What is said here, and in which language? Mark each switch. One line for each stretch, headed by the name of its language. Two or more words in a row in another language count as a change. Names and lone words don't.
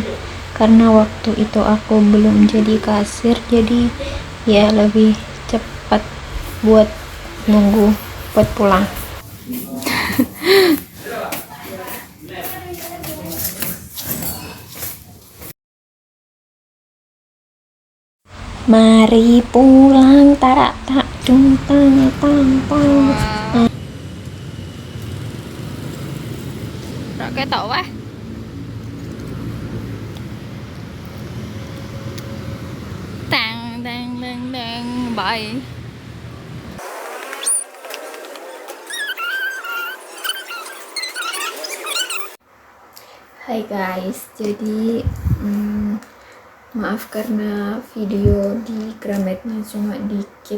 Indonesian: Karena waktu itu aku belum jadi kasir, jadi ya lebih cepat buat nunggu buat pulang. Mari pulang, tarak tak dung tang tang tang. Rakyat tau weh. Tang tang tang tang, bye. Hai guys, jadi maaf karena video di Grametnya cuma dikit.